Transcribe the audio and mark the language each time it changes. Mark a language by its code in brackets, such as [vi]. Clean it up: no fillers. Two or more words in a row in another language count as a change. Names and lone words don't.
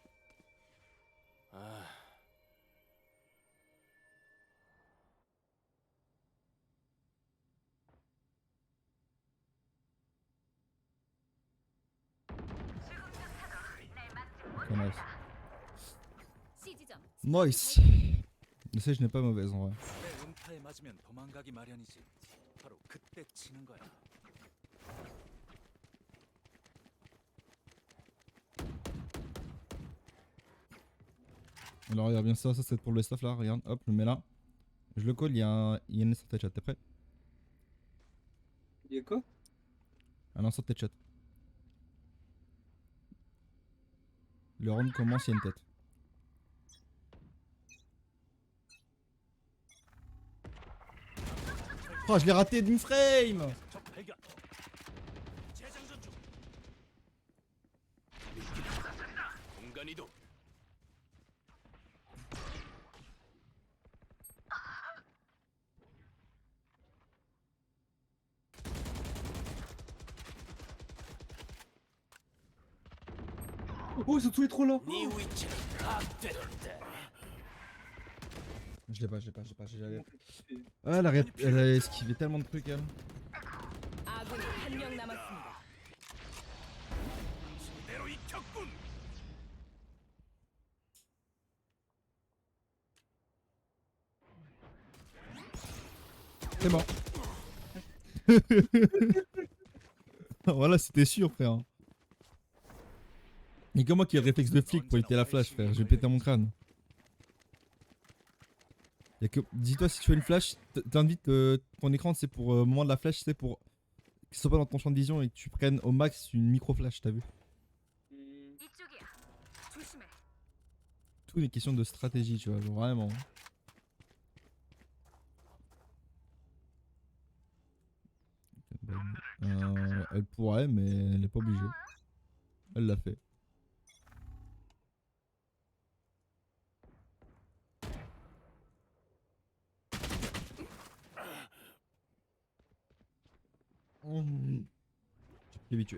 [en] 아, Okay, nice. [ko] C 지점. [fr] Nice. Le sèche n'est pas mauvaise en vrai. [ko] 내 음파에 맞으면 도망가기 마련이지. 바로 그때 치는 거야. [fr] Alors regarde bien ça, c'est pour le staff là, regarde, hop, je le mets là. Je le colle, il y a une [en] instant headshot, [fr] t'es prêt? Y'a quoi? Un [en] instant headshot. [fr] Le round commence, il y a une tête. Oh, je l'ai raté d'une frame! [ko] 적 발견. 재장전 중. 공간 이동. [fr] Oh, ils sont tous les trois là! [ko] 네 위치는 파악됐다. [fr] Je l'ai pas, j'ai Ah, elle a esquivé tellement de trucs, elle. [ko] 아군이 한 명 남았습니다. 제대로 익혔군. [fr] C'est bon. Voilà, c'était sûr, frère. Et comment qui a le réflexe de flic pour éviter la flash, frère? Je vais péter mon crâne. Dis-toi, si tu fais une flash, t'invites ton écran, c'est pour au moment de la flash, c'est pour que ce soit pas dans ton champ de vision et que tu prennes au max une micro flash, t'as vu? [ko] 이쪽이야. 조심해. [fr] Tout est question de stratégie, tu vois, genre vraiment. Elle pourrait, mais elle est pas obligée. Elle l'a fait. Je suis plus habitué.